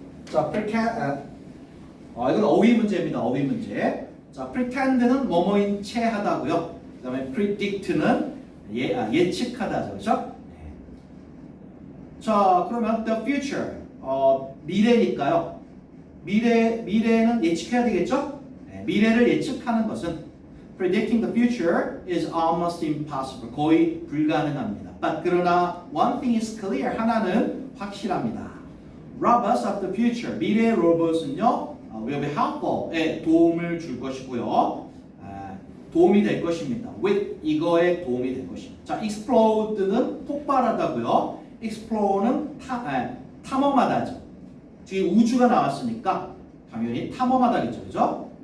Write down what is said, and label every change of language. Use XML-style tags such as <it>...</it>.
<ko>자, 이건 어휘 문제입니다. 어휘 문제. 자, pretend는 뭐뭐인 채 하다고요. 그다음에 predict는 예측하다죠. 그렇죠? 네. 자, 그러면 the future 미래니까요. 미래는 예측해야 되겠죠? 네, 미래를 예측하는 것은</ko> <en>predicting the future is almost impossible.</en> <ko>거의 불가능합니다.</ko> <en>But</en> <ko>그러나</ko> <en>one thing is clear.</en> <ko>하나는 확실합니다.</ko> <en>Robots of the future.</en> <ko>미래의 로봇은요.</ko> <en>will be helpful</en> <ko>에 도움을 줄 것이고요. 도움이 될 것입니다. with 이거에 도움이 될 것입니다. 자, explode는 폭발하다고요. explore는 탐험하다죠. 뒤에 우주가 나왔으니까 당연히 탐험하다겠죠, 그죠?</ko>